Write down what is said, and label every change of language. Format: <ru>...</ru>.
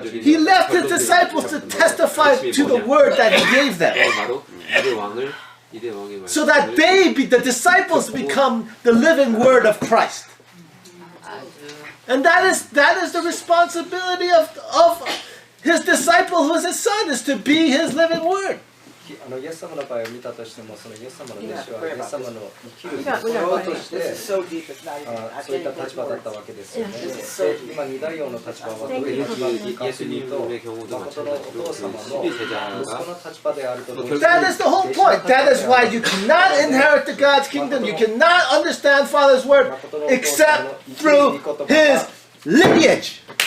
<en>He left his disciples to testify to the word that he gave them. So that the disciples become the living word of Christ. And that is the responsibility of his disciple, who is his son, is to be his living word.</en> <ja>イエス様の場合を見たとしても、そのイエス様の弟子はイエス様の生きる道としてそういった立場だったわけですよね。で、今二大王の立場はどういう立場かというと、誠のお父様の息子の立場であると同時に。</ja> <en>That is the whole point. That is why you cannot inherit the God's kingdom. You cannot understand Father's word except through his lineage.</en>